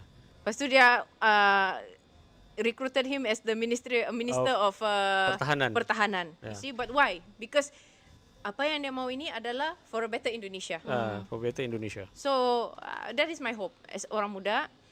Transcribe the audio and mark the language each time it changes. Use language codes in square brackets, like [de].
[ms] Lepas tu dia [en] recruited him as the minister of Pertahanan. Yeah. You see, but why? Because [ms] apa yang dia mau ini adalah [en] for a better [ms] Indonesia. [en] For better Indonesia. So that is my hope as [ms] orang muda.